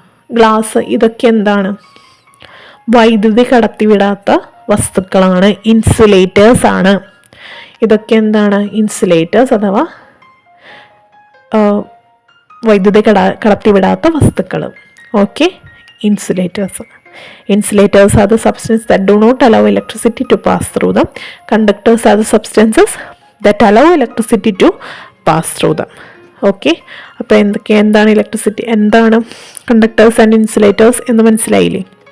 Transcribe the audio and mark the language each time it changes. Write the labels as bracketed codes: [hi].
[ml] Glass, ഇതൊക്കെ എന്താണ്? വൈദ്യുതി കടത്തിവിടാത്ത വസ്തുക്കളാണ്, ഇൻസുലേറ്റേഴ്സ് ആണ്. ഇതൊക്കെ എന്താണ്? ഇൻസുലേറ്റേഴ്സ് അഥവാ വൈദ്യുതി കടത്തിവിടാത്ത വസ്തുക്കൾ. Okay, insulators. [en] Insulators are the substances that do not allow electricity to pass through them. Conductors are the substances that allow electricity to pass through them. [ml] Okay, അപ്പോൾ എന്താണ് ഇലക്ട്രിസിറ്റി, എന്താണ് കണ്ടക്ടേഴ്സ് ആൻഡ് ഇൻസുലേറ്റേഴ്സ് എന്ന് മനസ്സിലായില്ലേ?